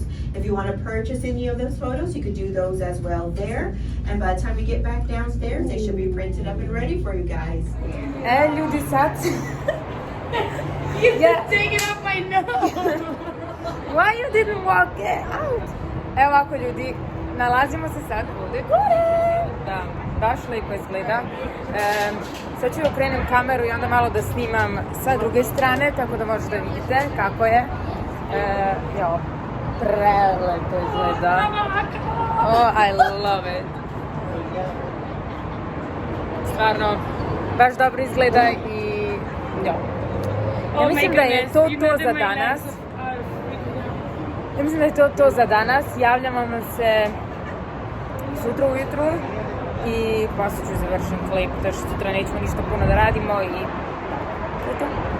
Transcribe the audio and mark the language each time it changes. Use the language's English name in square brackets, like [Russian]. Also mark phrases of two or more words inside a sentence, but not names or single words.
[English] If you want to purchase any of those photos, you could do those as well there. And by the time we get back downstairs, they should be printed up and ready for you guys. [Bosnian] Ljudi sad... [English] Take it off my nose! Why you didn't walk it out? [Bosnian] Evo ovako ljudi, nalazimo se sad ovdje gore. Da, baš lijepo izgleda. Sad ću okrenem kameru i onda malo da snimam sa druge strane, tako da možete vidite kako je. Jo, prelepo izgleda. [English] Oh, I love it. [Bosnian] Stvarno, baš dobro izgleda i jo. Ja mislim da je to za danas. Ja mislim da je to za danas. Javljam vam se sutra ujutru i poslije ću završiti klip, zato što sutra nećemo ništa puno da radimo i to je to.